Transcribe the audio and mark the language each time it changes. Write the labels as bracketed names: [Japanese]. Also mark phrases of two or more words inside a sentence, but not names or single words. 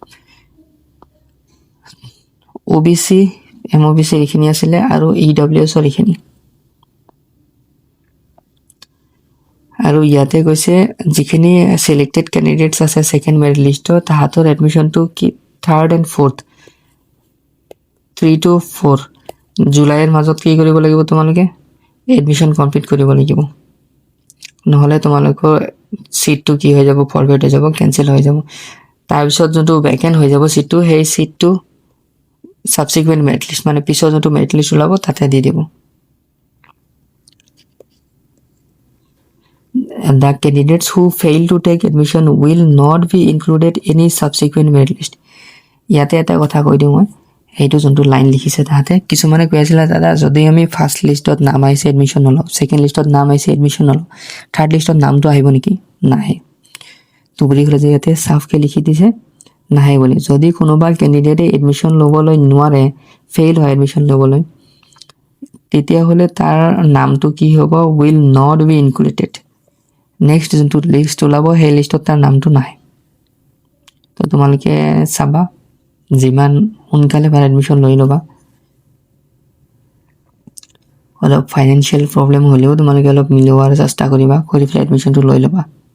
[Assamese] OBC MOBC এইখিনি আছিলে আৰু EWSৰ এইখিনি আৰু ইয়াতে কৈছে যিখিনি [English] selected candidates [Assamese] আছে [English] second merit list [Assamese] তাহাঁতৰ এডমিশনটো কি [English] 3rd and 4th [Assamese] 3 to 4 জুলাইৰ মাজত কি কৰিব লাগিব তোমালোকে এডমিশন কমপ্লিট কৰিব লাগিব নহলে তোমালোকৰ সিটটো কি হৈ যাব ফৰৱাৰ্ড হৈ যাব কেনসেল হৈ যাব তাৰ পিছত যোনটো ভেকেন্ট হৈ যাব সিটটো সেই সিটটো [English] subsequent merit list [Assamese] মানে পিছৰ যোনটো [English] merit list [Assamese] ওলাব তাতে দি দিব [English] and the candidates who fail to take admission will not be included in any subsequent merit list [Assamese] ইয়াতে এটা কথা কৈ দিওঁ মই এইটো যোনটো লাইন লিখিছে তাহাতে কিছুমানে কৈ আছিল দাদা যদি আমি [English] first list [Assamese] নাম আইছে এডমিশন নলও [English] second list [Assamese] নাম আইছে এডমিশন নলও [English] third list [Assamese] নামটো আহিব নেকি নাহে তো বুলি কলে ইয়াতে সাফকে লিখি দিছে নাহে বুলি যদি কোনোবা ক্যান্ডিডেটে এডমিশন লবলৈ নোৱাৰে ফেইল হয় এডমিশন লবলৈ তেতিয়া হলে তাৰ নামটো কি হ'ব [English] will not be included [Assamese] নেক্সট যোনটো লিষ্ট ওলাব সেই লিষ্টত তাৰ নামটো নাহে তো তোমালোকে চাবা যিমান সোনকালে ভাল এডমিশন লৈ লবা অলপ [English] financial problem [Assamese] হ'লেও তোমালোকে অলপ মিলোৱাৰ চেষ্টা কৰিবা, কৰি পেলাই এডমিশ্যনটো লৈ ল'বা।